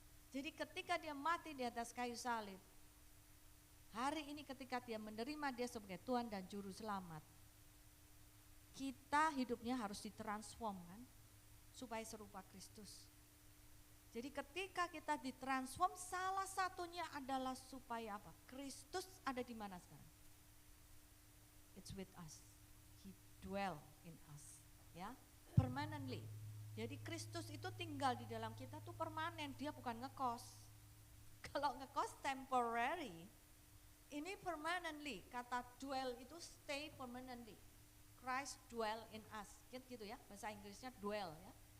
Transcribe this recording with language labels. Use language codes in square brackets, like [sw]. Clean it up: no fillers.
[id] Jadi ketika dia mati di atas kayu salib, hari ini ketika dia menerima dia sebagai Tuhan dan Juru Selamat, kita hidupnya harus ditransform kan, supaya serupa Kristus. Jadi ketika kita ditransform, salah satunya adalah supaya apa? Kristus ada di mana sekarang? [en] It's with us. He dwell in us, ya, permanently. [id] Jadi Kristus itu tinggal di dalam kita tuh permanen, dia bukan ngekos. Kalau ngekos temporary, ini permanently. Kata dwell itu [en] stay permanently. Christ dwell in us, [id] gitu ya, bahasa Inggrisnya dwell ya.